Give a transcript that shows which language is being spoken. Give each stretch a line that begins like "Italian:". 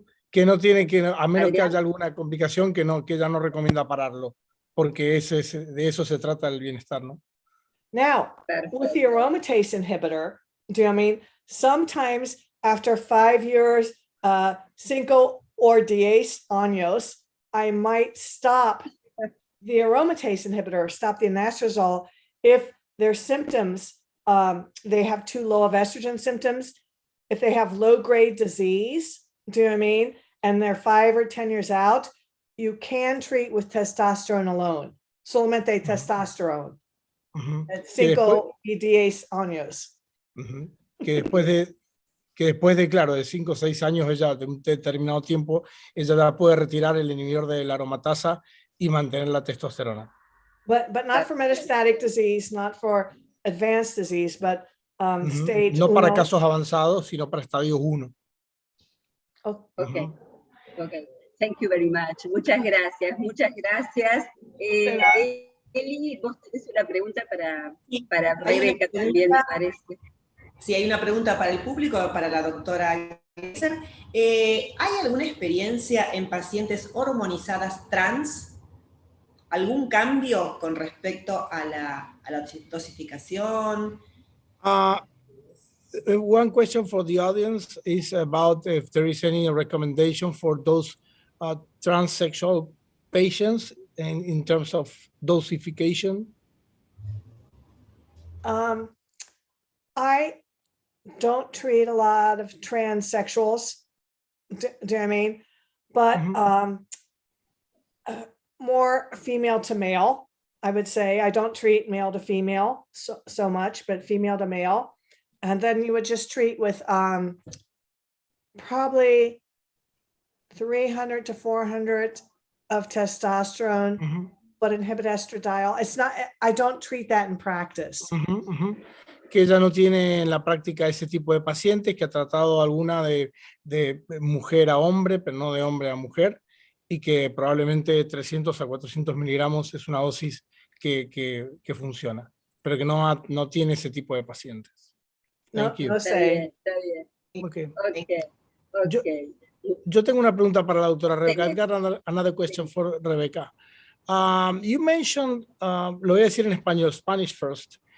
Spanish: Que no tiene que, a menos que haya alguna complicación, que ella no recomienda pararlo, porque de eso se trata el bienestar, ¿no?
English: Now, with the aromatase inhibitor, do you know what I mean? Sometimes after 5 years, 5 or 10 años, I might stop the aromatase inhibitor, stop the anastrozole, if their symptoms, they have too low of estrogen symptoms, if they have low-grade disease, do you know what I mean? And they're 5 or 10 years out, you can treat with testosterone alone.
Spanish: Solamente testosterone. 5 y 10 años. Que después de, claro, de 5 o 6 años, ella, de un determinado tiempo, ella ya puede retirar el inhibidor de la aromatasa y mantener la testosterona.
English: But not for metastatic disease, not for advanced disease, but stage
Spanish: no para
English: 1.
Spanish: casos avanzados, sino para estadio 1.
English: Okay. Thank you very much.
Spanish: Muchas gracias, muchas gracias. Eli, vos tenés una pregunta para Rebeca también, me parece. Sí, hay una pregunta para el público, para la doctora Glaser. ¿Hay alguna experiencia en pacientes hormonizadas trans? ¿Algún cambio con respecto a la dosificación?
English: One question for the audience is about if there is any recommendation for those transsexual patients in terms of dosification. I don't treat a lot of transsexuals, do you know what I mean? But more female to male, I would say. I don't treat male to female so much, but female to male. And then you would just treat with probably 300 to 400 of testosterone, but inhibit estradiol. It's not, I don't treat that in practice.
Spanish: Que ella no tiene en la práctica ese tipo de pacientes, que ha tratado alguna de mujer a hombre, pero no de hombre a mujer, y que probablemente 300 a 400 miligramos es una dosis que funciona, pero que no tiene ese tipo de pacientes.
English: Thank you.
Spanish: Está bien, está bien.
English: Okay. Okay.
Spanish: Yo tengo una pregunta para la doctora Rebecca.
English: I've got another question for Rebecca. You mentioned,
Spanish: lo voy a decir en español,
English: Spanish first.